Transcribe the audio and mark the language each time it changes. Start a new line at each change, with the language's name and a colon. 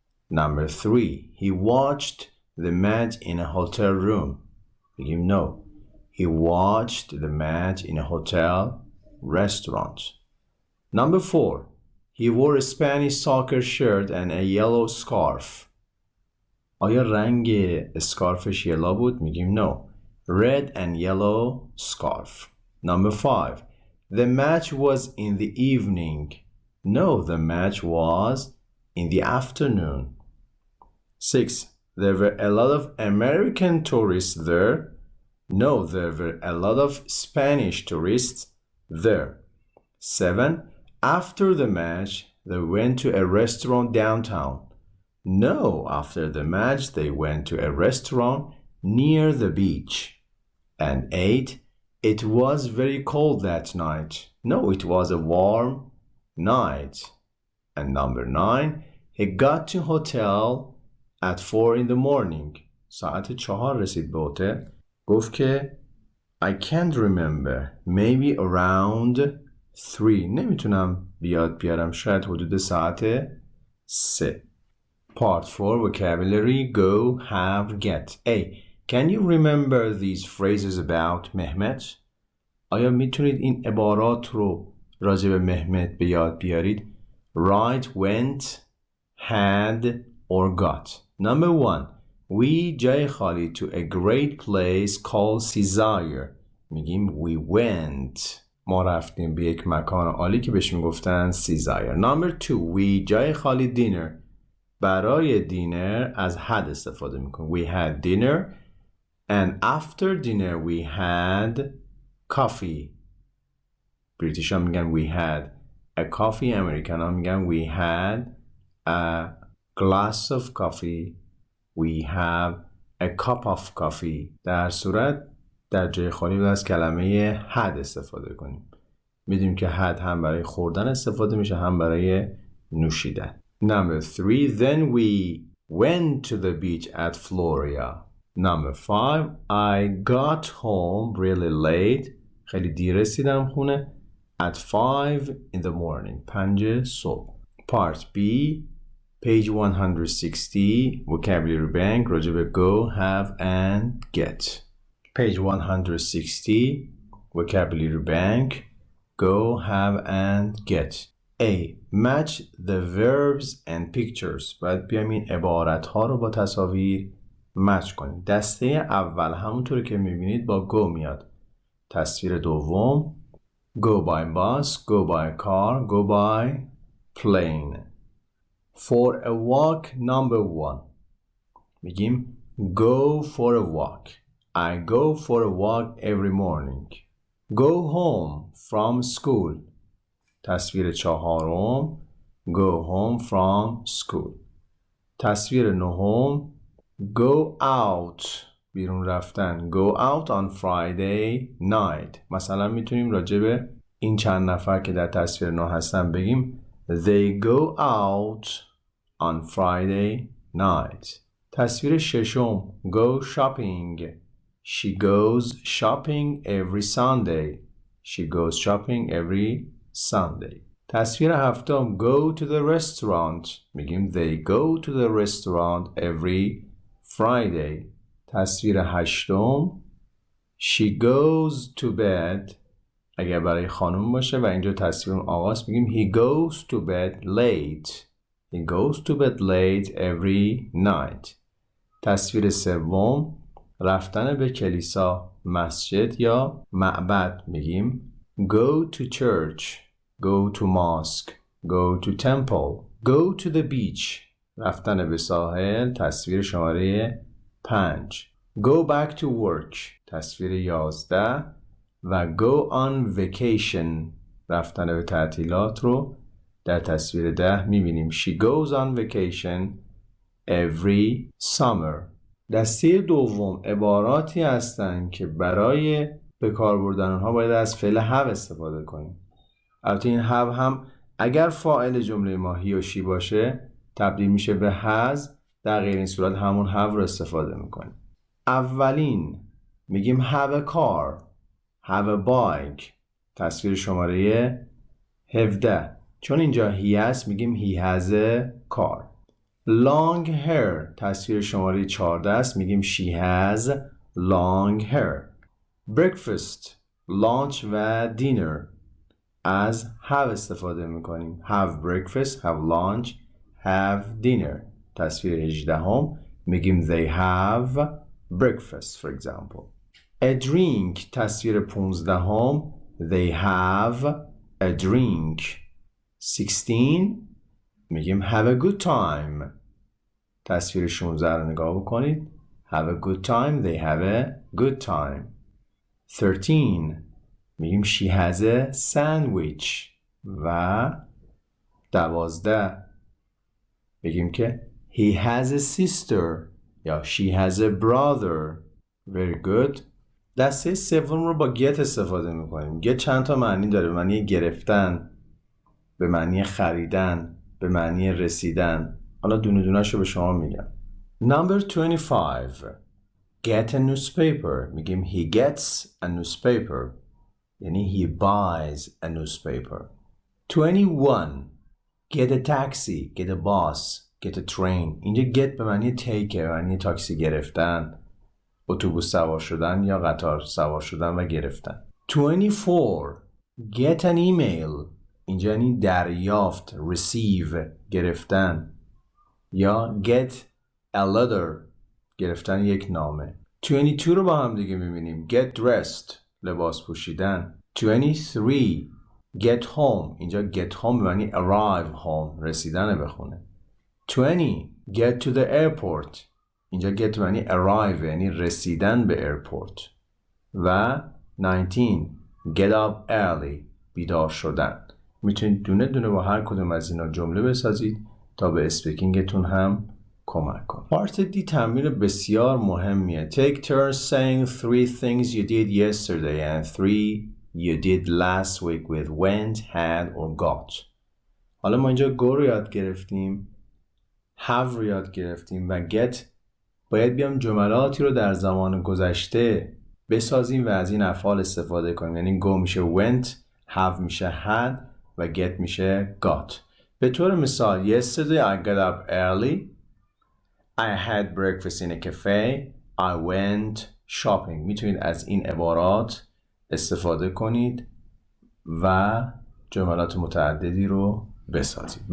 English: Number 3, he watched the match in a hotel room.
Persian: میگیم
English: no, he watched the match in a hotel restaurant. Number 4, he wore a Spanish soccer shirt and a yellow scarf.
Persian: آیا رنگ اسکارفش یلا بود؟ میگیم
English: no, red and yellow scarf. Number 5, the match was in the evening. No, the match was in the afternoon. 6, there were a lot of American tourists there. No, there were a lot of Spanish tourists there. 7, after the match, they went to a restaurant downtown. No, after the match, they went to a restaurant near the beach. And 8, it was very cold that night. No, it was a warm night. And number 9, he got to hotel at 4 in the morning.
Persian: ساعت 4 رسید به هتل گفت که
English: I can't remember. Maybe around 3.
Persian: نمیتونم بیارم. شاید حدود ساعت 3.
English: Part 4 vocabulary go, have, get. A. Can you remember these phrases about Mehmet?
Persian: آیا میتونید این عبارات رو راجع به مهمت به یاد بیارید؟
English: Write, went, had, or got. Number 1. We
Persian: جای خالی
English: to a great place called Caesarea.
Persian: میگیم
English: we went.
Persian: ما رفتیم به یک مکان عالی که بهش میگفتن Caesarea.
English: Number 2. We
Persian: جای خالی
English: dinner.
Persian: برای دینر از had استفاده میکنیم.
English: We had dinner and after dinner we had coffee.
Persian: بریتیش ها میگن
English: we had a coffee.
Persian: امریکن ها میگن
English: we had a glass of coffee. We have a cup of coffee.
Persian: در صورت در جای خالی باید از کلمه had استفاده کنیم. میدونیم که had هم برای خوردن استفاده میشه هم برای نوشیدن.
English: Number 3. Then we went to the beach at Florida. Number 5. I got home really late.
Persian: خیلی دیر رسیدم خونه.
English: At 5 in the morning.
Persian: 5 صبح.
English: Part B. Page 160. Vocabulary bank.
Persian: راجع به
English: go, have, and get. Page 160. Vocabulary bank. Go, have, and get. A. Match the verbs and pictures.
Persian: باید بیایم این عبارت ها رو با تصاویر مچ کنیم. دسته اول همونطور که میبینید با go میاد. تصویر دوم
English: go by bus, go by car, go by plane. For a walk number 1.
Persian: میگیم
English: go for a walk. I go for a walk every morning. Go home from school.
Persian: تصویر چهارم
English: go home from school.
Persian: تصویر نهم
English: go out
Persian: بیرون رفتن.
English: go out on Friday night.
Persian: مثلا میتونیم راجع به این چند نفر که در تصویر 9 هستن بگیم
English: they go out on Friday night.
Persian: تصویر ششم
English: go shopping. She goes shopping every Sunday. She goes shopping every Sunday.
Persian: تصویر هفتم
English: go to the restaurant.
Persian: میگیم
English: they go to the restaurant every Friday.
Persian: تصویر هشتم
English: she goes to bed.
Persian: اگر برای خانم باشه و اینجا تصویر آقاست میگیم
English: he goes to bed late. He goes to bed late every night.
Persian: تصویر سوم رفتن به کلیسا، مسجد یا معبد. میگیم
English: go to church. Go to mosque. Go to temple. Go to the beach.
Persian: رفتن به ساحل. تصویر شماره 5.
English: Go back to work.
Persian: تصویر 11 و
English: go on vacation.
Persian: رفتن به تعطیلات رو در تصویر 10 میبینیم.
English: She goes on vacation every summer.
Persian: دسته دوم عباراتی هستند که برای به کار بردن اونها باید از فعل have استفاده کنیم. البته این have هم اگر فاعل جمله ما he و she باشه تبدیل میشه به has. در غیر این صورت همون have رو استفاده میکنیم. اولین میگیم
English: have a car. have a bike.
Persian: تصویر شماره 17. چون اینجا
English: he
Persian: هست میگیم
English: he has a car. long hair.
Persian: تصویر شماره 14 است میگیم
English: she has long hair. breakfast.
Persian: lunch و dinner از have استفاده میکنیم.
English: have breakfast, have lunch, have dinner.
Persian: تصویر 18 هم میگیم
English: they have breakfast for example. a drink.
Persian: تصویر 15 هم
English: they have a drink. 16
Persian: میگیم
English: have a good time.
Persian: تصویر 16 رو نگاه بکنید.
English: have a good time. They have a good time. 13
Persian: میگیم
English: she has a sandwich.
Persian: و 12 بگیم که
English: he has a sister یا she has a brother. Very good.
Persian: دسته سوم رو با get استفاده میکنیم. get چند تا معنی داره. به معنی گرفتن، به معنی خریدن، به معنی رسیدن. حالا دونه دونه‌شو به شما میگم.
English: Number 25. get a newspaper
Persian: میگیم
English: he gets a newspaper یعنی he buys a newspaper. 21 get a taxi, get a bus, get a train.
Persian: اینجا get به معنی take به معنی تاکسی گرفتن، اتوبوس سوار شدن یا قطار سوار شدن و گرفتن. 24
English: get an email
Persian: اینجا یعنی دریافت receive گرفتن یا
English: get a letter
Persian: گرفتن یک نامه. 22 رو با هم دیگه میبینیم
English: get dressed
Persian: لباس پوشیدن. 23
English: get home
Persian: اینجا get home به معنی
English: arrive home
Persian: رسیدن به خونه.
English: 20 get to the airport اینجا get به معنی arrive
Persian: یعنی رسیدن به
English: airport.
Persian: و 19
English: get up early
Persian: بیدار شدن. میتونید دونه دونه با هر کدوم از اینا جمله بسازید تا به اسپیکینگتون هم کمک کنه. پارت دی تمرین بسیار مهمیه.
English: Take turns saying 3 things you did yesterday and 3 you did last week with went, had or got.
Persian: حالا ما اینجا go رو یاد گرفتیم، have رو یاد گرفتیم و get باید بیام جملاتی رو در زمان گذشته بسازیم و از این افعال استفاده کنیم. یعنی go میشه went، have میشه had و get میشه got.
English: به طور مثال yesterday I got up early I had breakfast in a cafe. I went shopping.
Persian: میتونید از این عبارات استفاده کنید و جملات متعددی رو بسازید.